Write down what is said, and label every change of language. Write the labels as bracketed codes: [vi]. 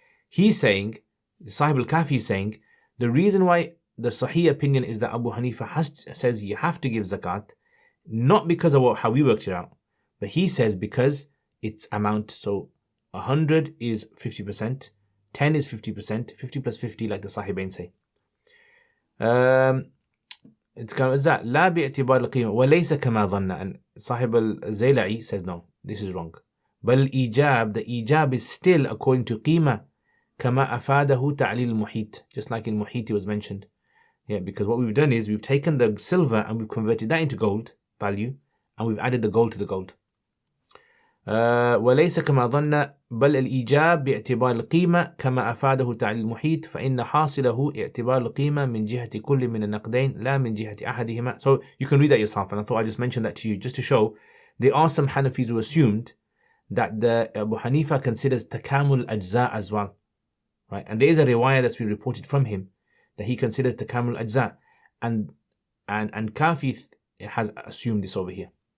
[en] He's saying, Sahib al-Kafi is saying, the reason why the Sahih opinion is that Abu Hanifa says you have to give zakat, not because of how we worked it out, but he says because its amount. So 100 is 50%, 10 is 50%, 50 plus 50, like the Sahibain say. It's kind of that [ar] لا باعتبار القيمة وليس كما ظن. [en] And Sahib al-Zayla'i says no, this is wrong. [ar] بل الإيجاب, [en] the إيجاب is still according to [ar] قيمة كما أفاده تعليل المحيط, [en] just like in Muhiti was mentioned. Yeah, because what we've done is we've taken the silver and we've converted that into gold value, and we've added the gold to the gold. [ar] وليس كما ظن بل الإيجاب باعتبار القيمة كما أفاده تعليل المحيط فإن حاصله اعتبار القيمة من جهة كل من النقدين لا من جهة أحدهما. [en] So you can read that yourself, and I thought I just mentioned that to you just to show there are some Hanafis who assumed that the Abu Hanifa considers takamul ajza as well, right? And there is a riwayah that's been reported from him that he considers takamul ajza, and Kafi has assumed this over here.